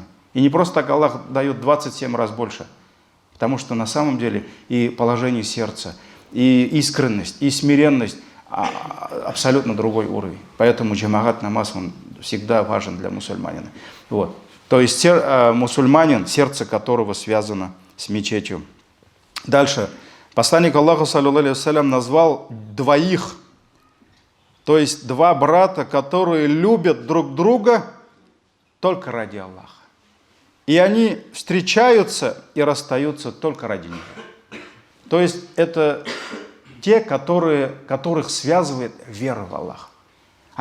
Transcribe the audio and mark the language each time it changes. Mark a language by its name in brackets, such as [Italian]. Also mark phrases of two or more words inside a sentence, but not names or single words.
[Russian] И не просто так Аллах дает 27 раз больше, потому что на самом деле и положение сердца, и искренность, и смиренность абсолютно другой уровень. Поэтому джамагат намаз, он всегда важен для мусульманина. Вот. То есть мусульманин, сердце которого связано с мечетью. Дальше. Посланник Аллаха, [Arabic] صلى الله عليه وسلم, [Russian] назвал двоих, то есть 2 брата, которые любят друг друга только ради Аллаха. И они встречаются и расстаются только ради Него. То есть это те, которых связывает вера в Аллаха.